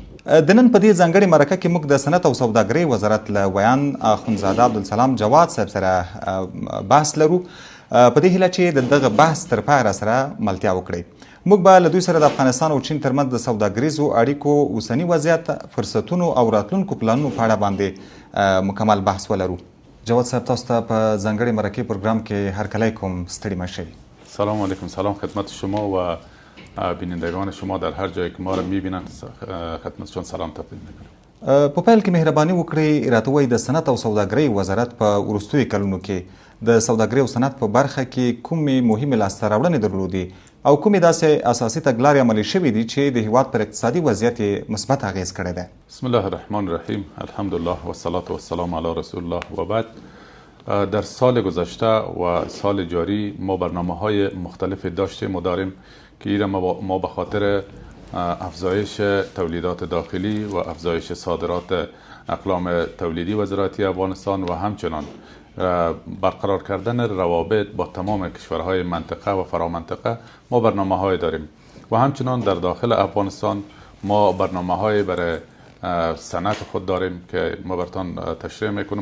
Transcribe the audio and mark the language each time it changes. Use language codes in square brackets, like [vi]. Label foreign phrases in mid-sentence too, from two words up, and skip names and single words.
[ps] د نن په دې ځانګړې مرکه کې موږ د صنعت او سوداګرۍ وزارت له ویان اخندزاده عبدالسلام جواد صاحب سره بحث لرو، په دې هیله چې د دغه بحث تر پایه راسره ملتیا وکړئ. موږ به له دوی سره د افغانستان او چین ترمنځ د سوداګریزو اړیکو اوسني وضعیت، فرصتونو او راتلونکو پلانونو په اړه باندې مکمل بحث ولرو. جواد صاحب، تاسو ته په ځانګړې مرکې پروګرام کې هرکلی کوم. ستړي مه شئ. سلام علیکم. [fa] سلام خدمت شما و بینندگان شما در هر جایی که ما را میبینند. خدمتشان سلام تقدیم میکنم. [ps] په پیل کې مهرباني وکړئ راته ووایئ د صنعت او سوداګرۍ وزارت په وروستیو کلونو کې د سوداګرۍ او صنعت په برخه کې کومې مهمې لاسته راوړنې درلودې او کومې داسې اساسي تګلارې عملي شوې دي چې د هیواد پر اقتصادي وضعیت یې مثبت اغیز کړی دی؟ [ar] بسم الله الرحمن الرحیم. الحمدلله و الصلاة والسلام علی رسول الله و بعد. [fa] در سال گذشته و سال جاری ما برنامه‌های مختلفی داشتیم و داریم که این ما به خاطر افزایش تولیدات داخلی و افزایش صادرات اقلام تولیدی و زراعتی افغانستان و همچنان برقرار کردن روابط با تمام کشورهای منطقه و فرامنطقه ما برنامه‌های داریم و همچنان در داخل افغانستان ما برنامه‌های برای صنعت خود داریم که ما براتون تشریح میکنیم.